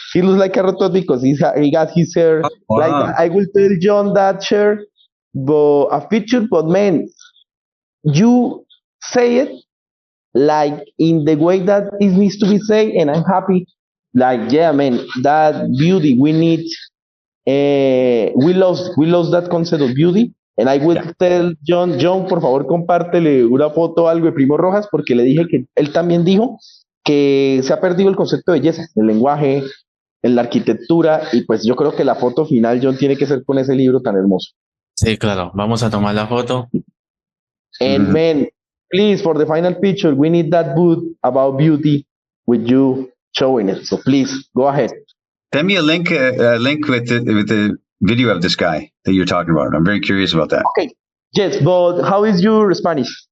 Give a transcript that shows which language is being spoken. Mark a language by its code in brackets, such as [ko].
[en] He looks like Carrot Top because he got his hair. Like I will tell Jhon that shirt, but a feature, but man, you say it like in the way that it needs to be said, and I'm happy. Like, yeah, man, that beauty we need. We lost that concept of beauty. And I will tell Jhon, [es] por favor, compártele una foto o algo de Primo Rojas, porque le dije que él también dijo que se ha perdido el concepto de belleza, el lenguaje, en la arquitectura, y pues yo creo que la foto final, John, tiene que ser con ese libro tan hermoso. Sí, claro, vamos a tomar la foto. [en] And man, please, for the final picture, we need that book about beauty with you showing it. So please, go ahead. Send me a link with the video of this guy that you're talking about. I'm very curious about that. Okay. Yes, but how is your Spanish?